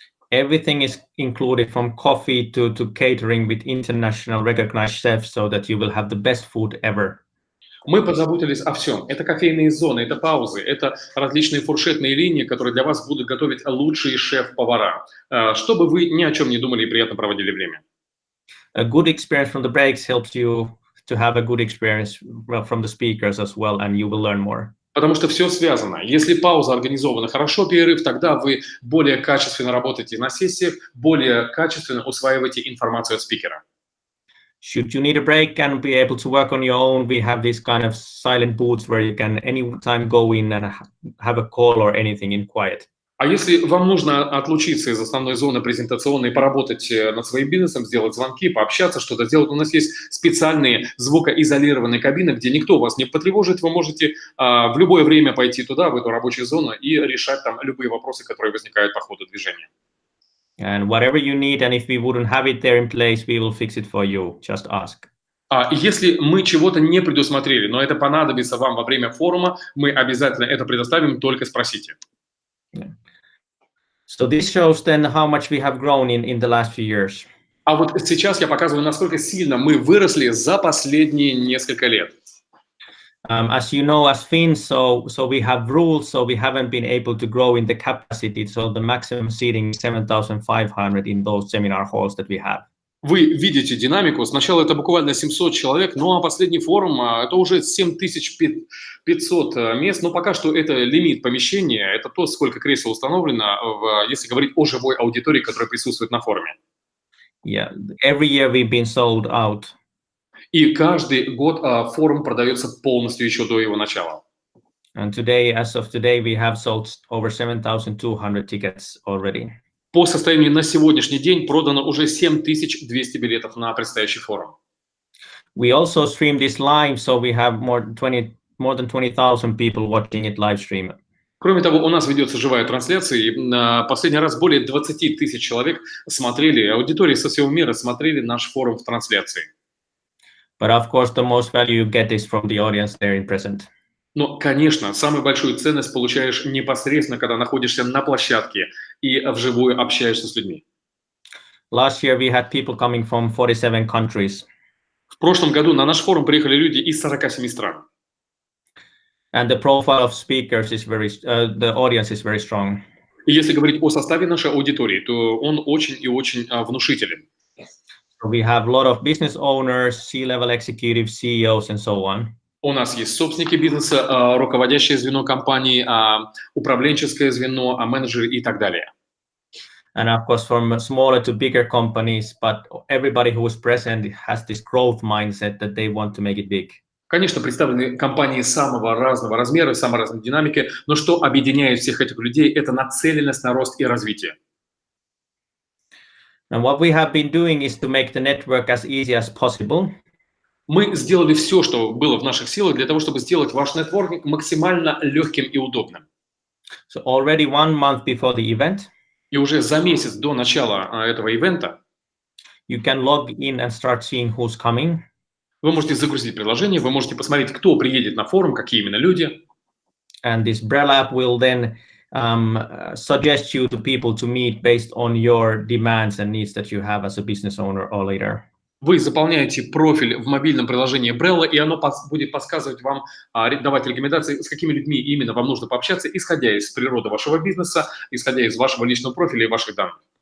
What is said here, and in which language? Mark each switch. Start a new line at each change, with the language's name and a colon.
English: Everything is included from coffee to catering with international recognized chefs so that you will have the best food ever.
Russian: Мы позаботились о всем. Это кофейные зоны, это паузы, это различные фуршетные линии, которые для вас будут готовить лучшие шеф-повара, чтобы вы ни о чем не думали и приятно проводили время.
English: A good experience from the breaks helps you to have a good experience from the speakers as well, and you will learn more.
Russian: Потому что все связано. Если пауза организована хорошо, перерыв, тогда вы более качественно работаете на сессиях, более качественно усваиваете информацию от спикера.
English: Should you need a break and be able to work on your own, we have these kind of silent booths where you can anytime go in and have a call or anything in quiet.
Russian: А если вам нужно отлучиться из основной зоны презентационной, поработать над своим бизнесом, сделать звонки, пообщаться, что-то сделать, у нас есть специальные звукоизолированные кабины, где никто вас не потревожит, вы можете в любое время пойти туда, в эту рабочую зону, и решать там любые вопросы, которые возникают по ходу движения.
English: And whatever you need, and if we wouldn't have it there in place, we will fix it for you. Just ask.
Russian: Если мы чего-то не предусмотрели, но это понадобится вам во время форума, мы обязательно это предоставим, только спросите.
English: Yeah. So this shows then how much we have grown in the last few years.
Russian: А вот сейчас я показываю, насколько сильно мы выросли за последние несколько лет.
English: As you know, as Finns, so we have rules, so we haven't been able to grow in the capacity. So the maximum seating is 7,500 in those seminar halls that we have.
Russian: Вы видите динамику. Сначала это буквально 700 человек, ну а последний форум это уже 7500 мест. Но пока что это лимит помещения, это то, сколько кресел установлено, если говорить о живой аудитории, которая присутствует на форуме.
English: Yeah, every year we've been sold out.
Russian: И каждый год форум продается полностью еще до его начала.
English: And today, as of today, we have sold over 7,200 tickets already.
Russian: По состоянию на сегодняшний день продано уже 7200 билетов на предстоящий форум.
English: We also stream this live, so we have more than 20,000 people watching it live stream.
Russian: Кроме того, у нас ведется живая трансляция, и на последний раз более 20 тысяч человек смотрели, аудитории со всего мира смотрели наш форум в трансляции.
English: But of course, the most value you get is from the audience there in present.
Russian: Но, конечно, самую большую ценность получаешь непосредственно, когда находишься на площадке и вживую общаешься с людьми.
English: Last year, we had people coming from 47 countries.
Russian: В прошлом году на наш форум приехали люди из 47 стран.
English: And the profile of speakers is the audience is very strong.
Russian: И если говорить о составе нашей аудитории, то он очень и очень внушителен.
English: So we have a lot of business owners, C-level executives, CEOs, and so on.
Russian: У нас есть собственники бизнеса, руководящее звено компании, управленческое звено, менеджеры и так далее.
English: And of course, from smaller to bigger companies, but everybody who is present has this growth mindset that they want to make it big.
Russian: Конечно, представлены компании самого разного размера, самой разной динамики, но что объединяет всех этих людей, это нацеленность на рост и развитие.
English: And what we have been doing is to make the network as easy as possible.
Russian: Мы сделали все, что было в наших силах, для того, чтобы сделать ваш нетворкинг максимально легким и удобным.
English: So already 1 month before the event,
Russian: И уже за месяц до начала этого ивента
English: you can log in and start seeing who's coming.
Russian: вы можете загрузить приложение, вы можете посмотреть, кто приедет на форум, какие именно люди.
English: And this Brella app will then suggest you to people to meet based on your demands and needs that you have as a business owner or leader.
Russian: Вы заполняете профиль в мобильном приложении Брелла, и оно будет подсказывать вам, давать рекомендации, с какими людьми именно вам нужно пообщаться, исходя из природы вашего бизнеса, исходя из вашего личного профиля и ваших данных.